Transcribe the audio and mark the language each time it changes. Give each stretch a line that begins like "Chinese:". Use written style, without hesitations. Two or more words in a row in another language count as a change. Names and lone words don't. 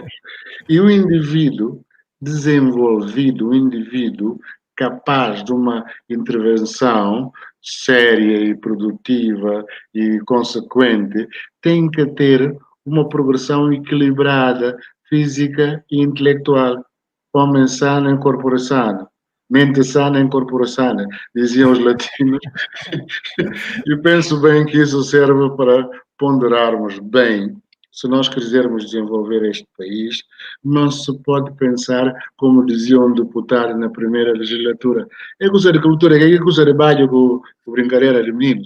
Portuguese: E o indivíduo desenvolvido, o indivíduo capaz de uma intervenção séria e produtiva e consequente, tem que ter uma progressão equilibrada, física e intelectual.
Latin: Homem sano em corpore sano. Mente sana em corpore sana,
Portuguese: diziam os latinos. E penso bem que isso serve para ponderarmos bem. Se nós quisermos desenvolver este país, não se pode pensar, como dizia um deputado na primeira legislatura, é coisa de cultura, é coisa de baile com brincadeira de meninos.